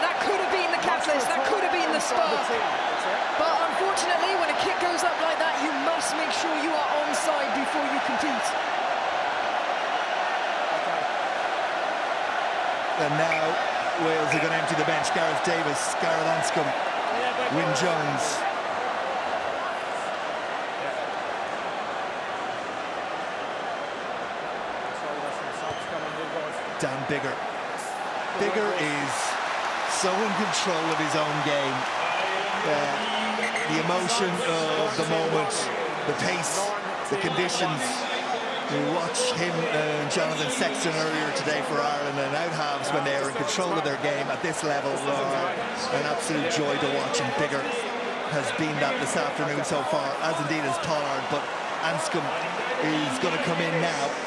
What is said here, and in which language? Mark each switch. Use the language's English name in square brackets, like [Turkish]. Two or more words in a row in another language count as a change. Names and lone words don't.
[English] That could have been the catalyst, that could have been the spark. But unfortunately, when a kick goes up like that, you must make sure you are onside before you compete. And now Wales are going to empty the bench. Gareth Davis, Gareth Anscombe, Wyn Jones. Dan Biggar. Biggar is so in control of his own game. The emotion of the moment, the pace, the conditions. We watched him and Jonathan Sexton earlier today for Ireland, and out halves when they are in control of their game at this level are an absolute joy to watch, and Biggar has been that this afternoon so far, as indeed as Pollard, but Anscombe is going to come in now.